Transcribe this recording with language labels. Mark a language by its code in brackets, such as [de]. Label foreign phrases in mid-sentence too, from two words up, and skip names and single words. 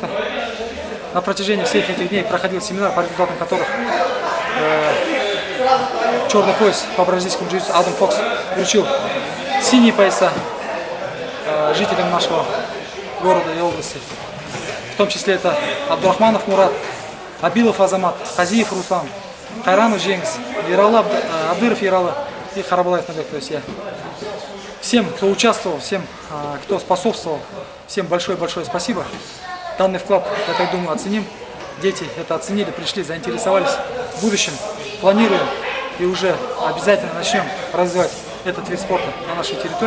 [ru] На протяжении всех этих дней проходил семинар, по результатам которых черный пояс по бразильскому джиу-джитсу Адам Фокс вручил синие пояса жителям нашего города и области. В том числе это Абдурахманов Мурат, Абилов Азамат, Хазиев Руслан, Хайранов Женгис, Абдыров Ералы и Харабалаев Набек. То есть я всем, кто участвовал, всем, кто способствовал, всем большое-большое спасибо. Данный вклад, я так думаю, оценим. Дети это оценили, пришли, заинтересовались. В будущем планируем и уже обязательно начнем развивать этот вид спорта на нашей территории.